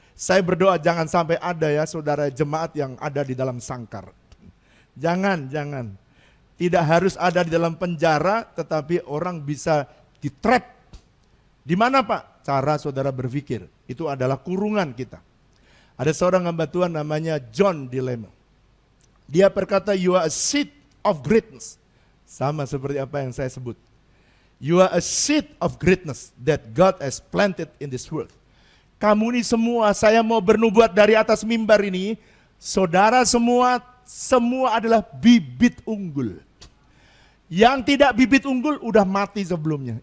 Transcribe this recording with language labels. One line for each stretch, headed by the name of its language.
Indonesian: Saya berdoa jangan sampai ada ya saudara jemaat yang ada di dalam sangkar. Jangan. Tidak harus ada di dalam penjara, tetapi orang bisa di-trap. Di mana Pak? Cara saudara berpikir. Itu adalah kurungan kita. Ada seorang hamba Tuhan namanya John Dilemo. Dia berkata,
English: you are a seed of greatness.
Indonesian: Sama seperti apa yang saya sebut.
English: You are a seed of greatness that God has planted in this world.
Indonesian: Kamu ini semua, saya mau bernubuat dari atas mimbar ini, saudara semua adalah bibit unggul. Yang tidak bibit unggul udah mati sebelumnya.